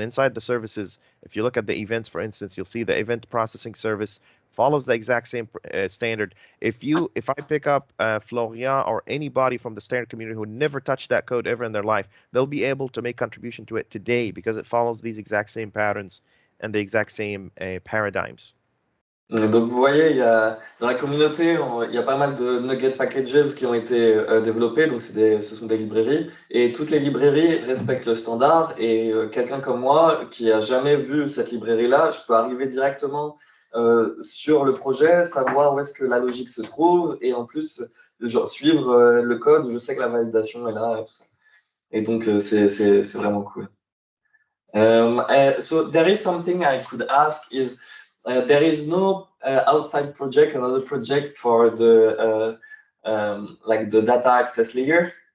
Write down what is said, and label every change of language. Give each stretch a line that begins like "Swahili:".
English: And inside the services, if you look at the events, for instance, you'll see the event processing service follows the exact same standard. If I pick up Florian or anybody from the standard community who never touched that code ever in their life, they'll be able to make contribution to it today because it follows these exact same patterns and the exact same paradigms.
French: Donc vous voyez, dans la communauté, il y a pas mal de Nugget packages qui ont été développés, donc ce sont des librairies, et toutes les librairies respectent le standard, et quelqu'un comme moi qui a jamais vu cette librairie-là, je peux arriver directement sur le projet, savoir où est-ce que la logique se trouve, et en plus suivre le code, je sais que la validation est là, et tout ça. Et donc c'est vraiment cool.
English: So there is something I could ask is there is no outside project, another project for the like the data access layer.